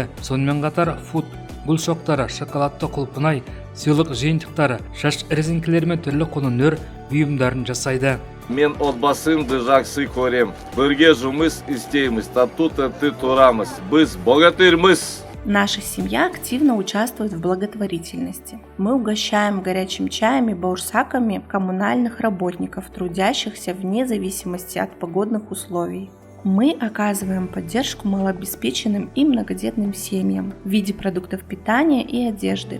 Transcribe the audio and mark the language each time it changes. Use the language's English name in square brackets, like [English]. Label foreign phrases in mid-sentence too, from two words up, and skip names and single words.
[Kazakh] Сонымен қатар фуд, гүл шоқтары, шоколадты құлпынай, сыйлық жиынтықтары, шаш резинкілері мен түрлі қолөнер бұйымдарын жасайды. Мен отбасымды жақсы көрем. Бірге жұмыс істейміз, тату-тәтті тұрамыз. Біз богатырмыз. [Russian] Наша семья активно участвует в благотворительности. Мы угощаем горячим чаем и баурсаками коммунальных работников, трудящихся вне зависимости от погодных условий. Мы оказываем поддержку малообеспеченным и многодетным семьям в виде продуктов питания и одежды.